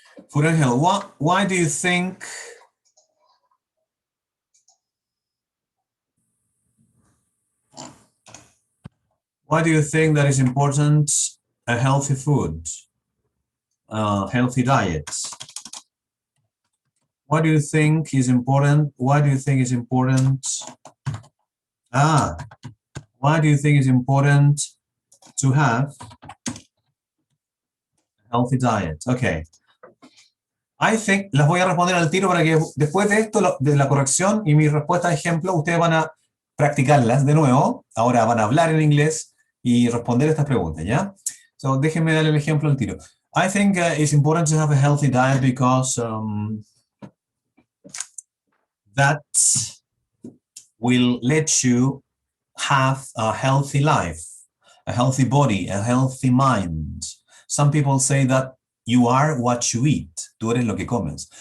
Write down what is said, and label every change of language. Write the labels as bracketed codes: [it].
[en] Furangel, why do you think that is important a healthy food, healthy diet? What do you think is important? Why do you think is important? Why do you think it's important to have a healthy diet? Okay. I think, [es] las voy a responder al tiro para que después de esto, de la corrección y mi respuesta de ejemplo, ustedes van a practicarlas de nuevo. Ahora van a hablar en inglés y responder estas preguntas, ¿ya? So, déjenme darle el ejemplo al tiro. [en] I think it's important to have a healthy diet because that will let you have a healthy life, a healthy body, a healthy mind. Some people say that you are what you eat. [es] Tú eres lo que comes.